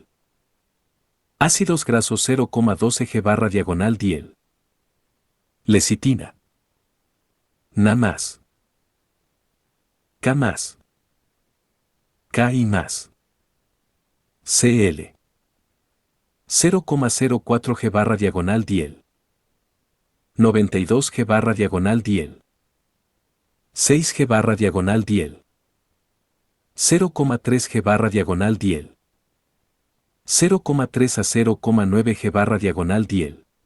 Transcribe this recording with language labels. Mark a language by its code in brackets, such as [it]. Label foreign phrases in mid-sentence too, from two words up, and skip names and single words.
[es] Ácidos grasos 0,12 G/diagonal-diel. Lecitina. Na más. K más. K y más. Cl. 0,04 G/diagonal-diel. 92 G/diagonal-diel. 6 G/diagonal-diel. 0,3 G/diagonal-diel. 0,3 a 0,9 G/diagonal-diel.